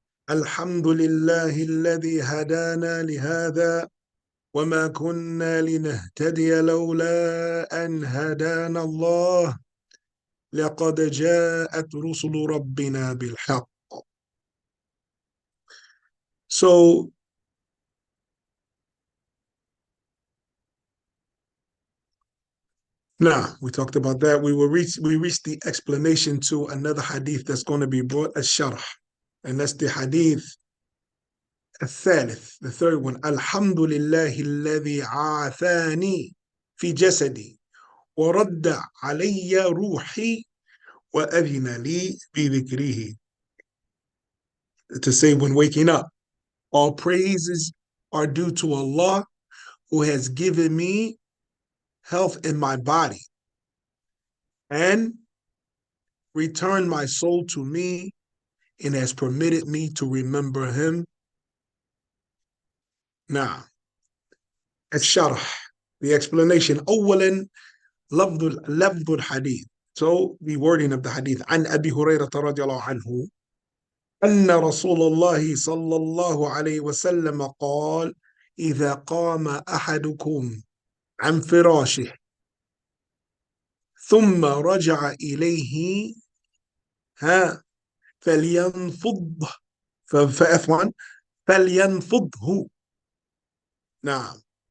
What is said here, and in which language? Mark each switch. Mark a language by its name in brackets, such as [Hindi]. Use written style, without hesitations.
[Arabic] الحمد لله الذي هدانا لهذا وما كنا لنهتدي لولا أن هدانا الله لقد جاءت رسل ربنا بالحق. [English] So now we talked about that. We reached the explanation to another hadith that's going to be brought as sharh, and that's the hadith [Arabic] الثالث, [English] the third one. [Arabic] الحمد لله الذي عافاني في جسدي ورد علي روحي وأذن لي بذكره. [English] To say when waking up, all praises are due to Allah who has given me health in my body and returned my soul to me and has permitted me to remember him. Now, [Arabic] الشرح, [English] the explanation. [Arabic] أولا لفظ الحديث. [English] So the wording of the hadith. [Arabic] عن أبي هريرة رضي الله عنه أن رسول الله صلى الله عليه وسلم قال إذا قام أحدكم عن فراشه ثم رجع إليه فلينفض فعفوا فلينفضه. نعم.